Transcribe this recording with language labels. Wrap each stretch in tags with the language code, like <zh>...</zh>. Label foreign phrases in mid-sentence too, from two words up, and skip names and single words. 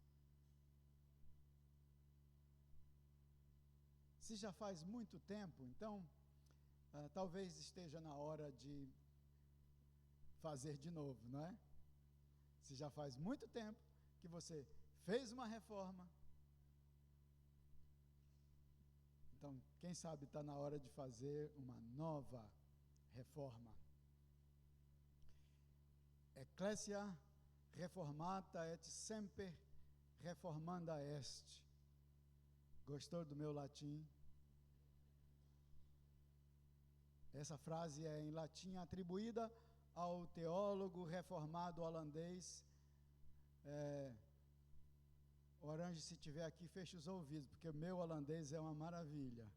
<pt>Se já faz muito tempo, então talvez esteja na hora de fazer de novo, não é? Se já faz muito tempo que você fez uma reforma, então, quem sabe está na hora de fazer uma nova reforma.</pt> <la>Ecclesia reformata et semper reformanda est.</la> <pt>Gostou do meu latim? Essa frase é em latim atribuída ao teólogo reformado holandês. Orange, se estiver aqui, feche os ouvidos, porque o meu holandês é uma maravilha.</pt>